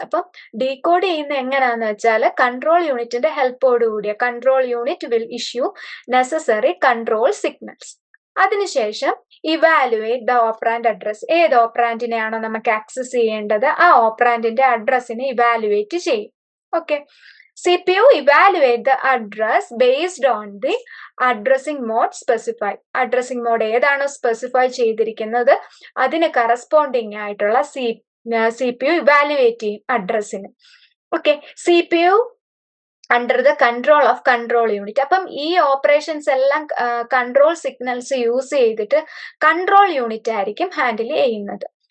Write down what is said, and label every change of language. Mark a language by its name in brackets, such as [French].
[Malayalam] അപ്പം ഡീകോഡ് ചെയ്യുന്ന എങ്ങനെയാന്ന് വെച്ചാൽ കൺട്രോൾ യൂണിറ്റിന്റെ ഹെൽപ്പോടുകൂടിയ [English] Control unit will issue necessary control signals. [Malayalam] അതിനുശേഷം [English] Evaluate the operand address. [Malayalam] ഏത് ഓപ്പറാൻഡിനെയാണോ നമുക്ക് ആക്സസ് ചെയ്യേണ്ടത് ആ ഓപ്പറാൻഡിന്റെ അഡ്രസ്സിനെ ഇവാലുവേറ്റ് ചെയ്യും. [English] Okay, CPU evaluate the address based on the addressing mode specified. [Malayalam] Addressing mode ഏതാണോ സ്പെസിഫൈ ചെയ്തിരിക്കുന്നത് അതിന് കറസ്പോണ്ടിങ് ആയിട്ടുള്ള CPU ഇവാലുവേറ്റ് ചെയ്യും അഡ്രസ്സിന്. [English] Okay, CPU under the control of control unit. [Malayalam] അപ്പം ഈ ഓപ്പറേഷൻസ് എല്ലാം കൺട്രോൾ സിഗ്നൽസ് യൂസ് ചെയ്തിട്ട് കൺട്രോൾ യൂണിറ്റ് ആയിരിക്കും ഹാൻഡിൽ ചെയ്യുന്നത്.